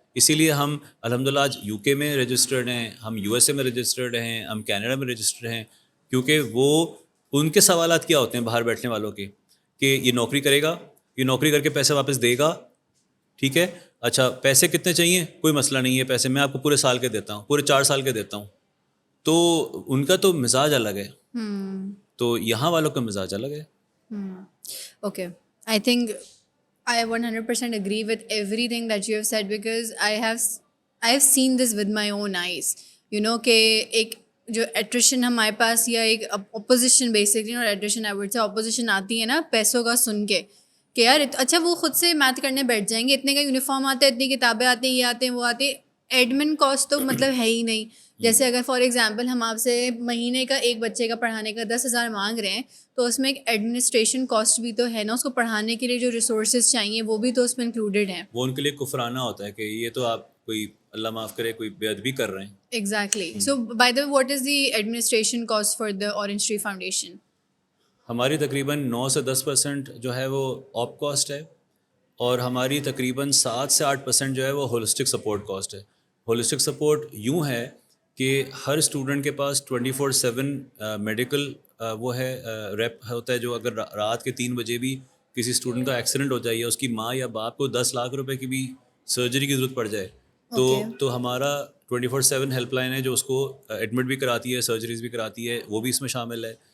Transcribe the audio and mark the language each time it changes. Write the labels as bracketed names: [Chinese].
[Urdu] اسی لیے ہم الحمدللہ آج یو کے میں رجسٹرڈ ہیں, ہم یو ایس اے میں رجسٹرڈ ہیں, ہم کینیڈا میں رجسٹرڈ ہیں, کیونکہ وہ ان کے سوالات کیا ہوتے ہیں باہر بیٹھنے والوں کے, کہ یہ نوکری کرے گا, یہ نوکری کر کے پیسے واپس دے گا, ٹھیک ہے, اچھا پیسے کتنے چاہیے, کوئی مسئلہ نہیں ہے, پیسے میں آپ کو پورے سال کے دیتا ہوں, پورے 4 سال کے دیتا ہوں. تو ان کا تو مزاج الگ ہے, تو یہاں والوں کا مزاج الگ ہے. [English] Okay, I think I 100% agree with everything that you have said, because I have seen this with my own eyes. You know [Urdu] کہ ایک جو ایٹریشن ہمارے پاس, یا ایک اپوزیشن بیسکلی, اور iteration [English] I would سے [Urdu] opposition آتی ہے نا پیسوں کا سن کے, کہ یار اچھا وہ خود سے میتھ کرنے بیٹھ جائیں گے, اتنے کا یونیفارم آتا ہے, اتنی کتابیں آتی ہیں, یہ آتے ہیں وہ آتے ہیں, ایڈمن کاسٹ تو مطلب ہے ہی نہیں. جیسے اگر فار ایگزامپل ہم آپ سے مہینے کا ایک بچے کا پڑھانے کا 10,000 مانگ رہے ہیں, تو اس میں ایک ایڈمنسٹریشن کاسٹ بھی تو ہے نا, اس کو پڑھانے کے لیے جو ریسورسز چاہیے وہ بھی تو اس میں انکلوڈیڈ ہیں. وہ ان کے لیے کفرانہ ہوتا ہے کہ یہ تو آپ کوئی اللہ معاف کرے کوئی بے ادبی کر رہے ہیں. [English] Exactly. So by the way, what is the administration cost for the orange tree foundation? [Urdu] ہماری تقریباً 9 سے 10% جو ہے وہ آپ کاسٹ ہے, اور ہماری تقریباً 7 سے 8% جو ہے وہ ہولسٹک سپورٹ کاسٹ ہے. ہولسٹک سپورٹ یوں ہے کہ ہر اسٹوڈنٹ کے پاس 24/7 میڈیکل وہ ہے ریپ ہوتا ہے, جو اگر رات کے 3 بجے بھی کسی اسٹوڈنٹ کا ایکسیڈنٹ ہو جائے یا اس کی ماں یا باپ کو 10 لاکھ روپے کی بھی سرجری کی ضرورت پڑ جائے, تو ہمارا 24/7 ہیلپ لائن ہے جو اس کو ایڈمٹ بھی کراتی ہے, سرجریز بھی کراتی ہے, وہ بھی اس میں شامل ہے.